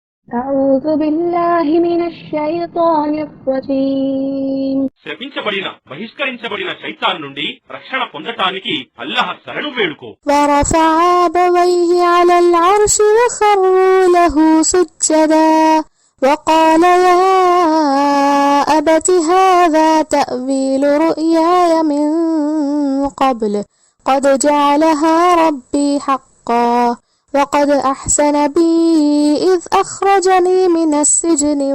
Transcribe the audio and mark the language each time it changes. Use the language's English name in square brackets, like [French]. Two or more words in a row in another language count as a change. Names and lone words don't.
[Arabic] أعوذ بالله من الشيطان الرجيم. [Telugu] శపించబడిన బహిష్కరించబడిన శైతాన్ నుండి రక్షణ పొందటానికి అల్లాహ్ శరణు వేడుకో. [Arabic] ورفع أبويه على العرش وخروا له سجدا وقال يا أبت هذا تأويل رؤياي من قبل قد جعلها ربي حقا وقد أحسن بي إذ أخرجني من السجن